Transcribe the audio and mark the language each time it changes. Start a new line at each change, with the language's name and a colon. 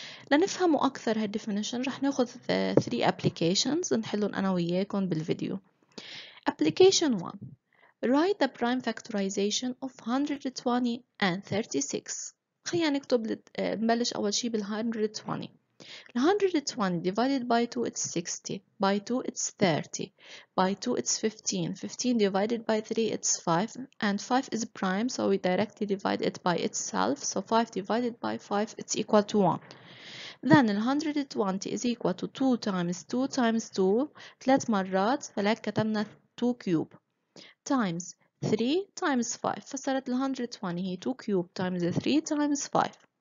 Arabic: لنفهموا أكثر هالديفينيشن رح ناخذ 3 applications نحلهم أنا وياكم بالفيديو.
English: Application 1. Write the prime factorization of 120 and 36.
Arabic: خلينا نكتب نبلش أول شي بال 120.
English: 120 divided by 2 it's 60, by 2 it's 30, by 2 it's 15, 15 divided by 3 it's 5, and 5 is prime so we directly divide it by itself, so 5 divided by 5 it's equal to 1. Then 120 is equal to 2 times 2 times 2
Arabic: ثلاث مرات فلك كتبنا
English: 2 cube times 3 times 5
Arabic: فصارت 120 هي
English: 2 cube times 3 times 5.